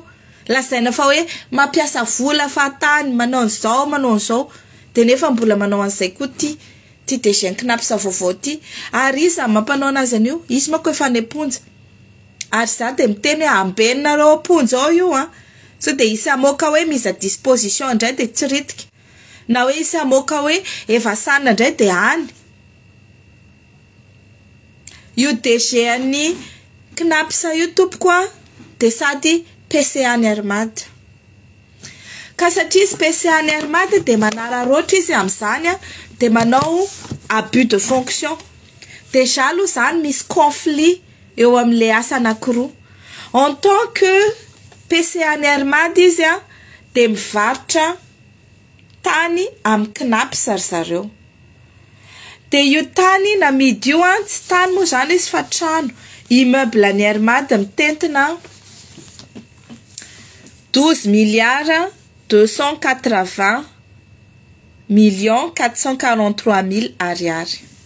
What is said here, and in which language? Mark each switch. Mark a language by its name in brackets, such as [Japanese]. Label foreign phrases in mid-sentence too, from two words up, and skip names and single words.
[Malagasy] Lazaina fa hoe mampiasa vola fahatany manao an'izao de nefa mbola manao an'izay koa ty DG Knapsa vaovao ty. Ary izy mampanao anazy an'io, izy manko efa neponja. Ary za de miteny hoe ambenareo aponja ao io so de isy amoka hoe [French] mise à disposition [Malagasy] indray de tsy ritika. Na hoe isy amoka hoe efa sanina indray de any. Io DG any Knapsa io tompoko de sady PCA ny armady. Ka satria izy PCA ny armady de manararoatra izy amin'izany de manao [French] abus de fonction. [Malagasy] Déjà aloha zany misy conflit eo amin'le asa anankiroa. [French] En tant que [Malagasy] PCA ny armady izy de mivarotra tany amin'ny Knapsa ry zareo. De io tany namidy io tsy tany moa zany izy fa trano. Immeuble ny armady mitentina 12,280,443,000 ariary.